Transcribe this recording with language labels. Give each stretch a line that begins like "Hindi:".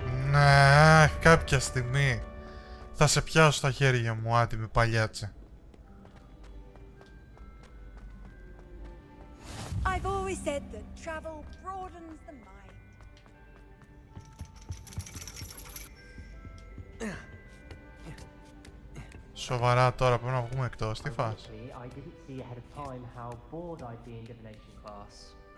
Greek: Ναι, κάποια στιγμή θα σε πιάσω στα χέρια μου, άτιμη παλιάτσε.
English: I've always said that travel broadens the mind.
Greek: Σοβαρά τώρα πρέπει να βγούμε εκτός, τι φας?
English: I didn't see ahead of time how bored I'd be in divination class.